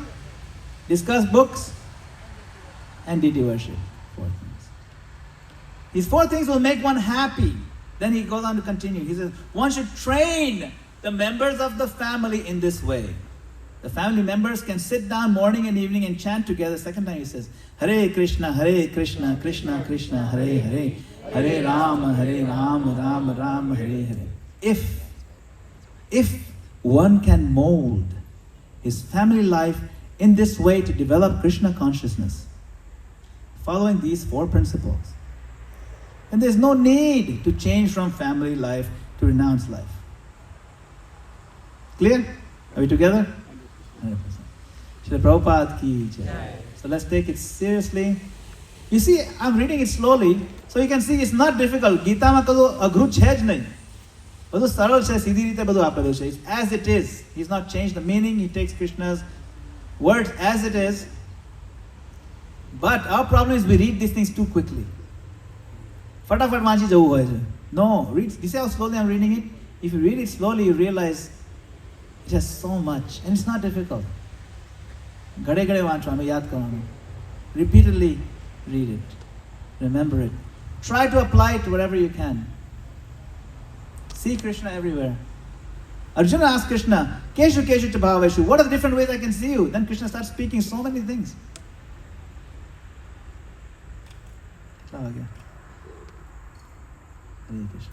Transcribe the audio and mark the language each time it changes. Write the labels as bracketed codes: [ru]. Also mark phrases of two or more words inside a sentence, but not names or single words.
[en] Discuss books. And deity worship. 4 things. These 4 things will make one happy. Then he goes on to continue. He says, one should train the members of the family in this way. The family members can sit down morning and evening and chant together. Second time he says, [sa] Hare Krishna, Krishna Krishna, Hare Hare, Hare Rama, Rama Rama, Hare Hare. [en] If one can mold his family life in this way to develop Krishna consciousness, following these 4 principles, then there's no need to change from family life to renounced life. Clear? Are we together? 100%. [hi] Srila Prabhupada ki jai. [en] So let's take it seriously. You see, I'm reading it slowly, so you can see it's not difficult. [gu] ગીતા મા કડો અઘરું છે જ નહીં. બધું સરળ છે, સીધી રીતે બધું આપેલું છે. [en] It's as it is. He's not changed the meaning. He takes Krishna's words as it is. But our problem is we read these things too quickly. [gu] ફટાફટ વાંચી જવું હોય છે. [en] No, read. This is how slowly I'm reading it. If you read it slowly, you realize it has so much, and it's not difficult. [gu] ઘડે ઘડે વાંચવાનું, યાદ કરવાનું. [en] Repeatedly read it. Remember it. Try to apply it to whatever you can. See Krishna everywhere. Arjuna asked Krishna, [sa] Keshu Keshu Tabhaveshu, [en] what are the different ways I can see you? Then Krishna starts speaking so many things. Hare Krishna.